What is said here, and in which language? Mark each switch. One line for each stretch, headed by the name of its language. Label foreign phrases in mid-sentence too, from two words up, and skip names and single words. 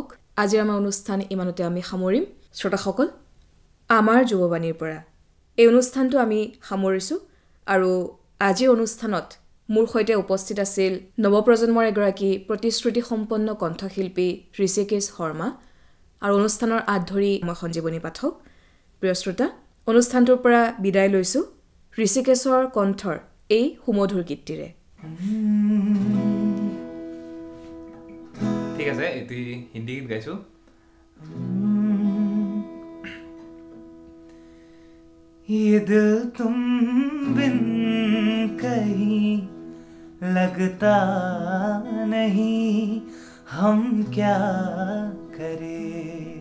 Assamese: আজিৰ আমাৰ অনুষ্ঠান ইমানতে আমি সামৰিম। শ্ৰোতাসকল, আমাৰ যুৱবাণীৰ পৰা এই অনুষ্ঠানটো আমি সামৰিছোঁ, আৰু আজিৰ অনুষ্ঠানত মোৰ সৈতে উপস্থিত আছিল নৱপ্ৰজন্মৰ এগৰাকী প্ৰতিশ্ৰুতি সম্পন্ন কণ্ঠশিল্পী ঋষিকেশ শৰ্মা, আৰু অনুষ্ঠানৰ আঁত ধৰি মই সঞ্জীৱনী পাঠক। প্ৰিয় শ্ৰোতা, অনুষ্ঠানটোৰ পৰা বিদায় লৈছোঁ ঋষিকেশৰ কণ্ঠৰ এই সুমধুৰ গীতটিৰে। ঠিক আছে, এটি হিন্দী গীত গাইছোঁ।
Hindi: ये दिल तुम बिन कहीं लगता नहीं, हम क्या करें।